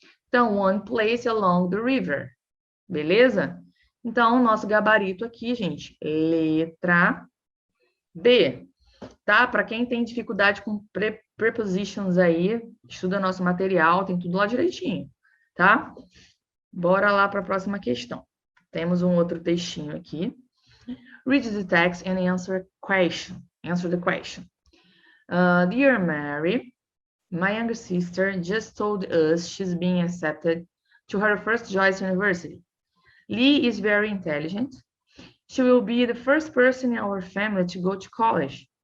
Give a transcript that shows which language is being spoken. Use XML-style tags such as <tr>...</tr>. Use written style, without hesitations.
<en>Então, one place along the river.</en> <pt>Beleza? Então, nosso gabarito aqui, gente, letra B, tá? Para quem tem dificuldade com prepositions aí, estuda nosso material, tem tudo lá direitinho, tá? Bora lá para a próxima questão. Temos um outro textinho aqui.</pt> <en>Read the text and answer question. Answer the question. Dear Mary, my younger sister just told us she's being accepted to her first choice university. Lee is very intelligent. She will be the first person in our family to go to college.</en>